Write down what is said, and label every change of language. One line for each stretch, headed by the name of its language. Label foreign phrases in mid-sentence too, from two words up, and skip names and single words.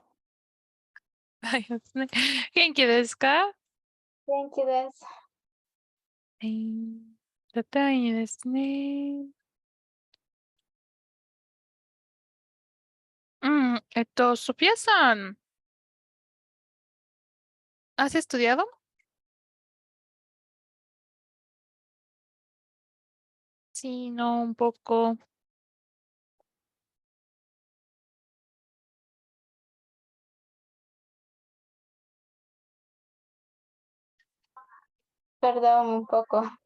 Japanese: はいですね。元気ですか？元気です。だったいいですね。
Spanish: ソフィアさん、¿has estudiado? Sí, no, un poco. Perdón, un poco.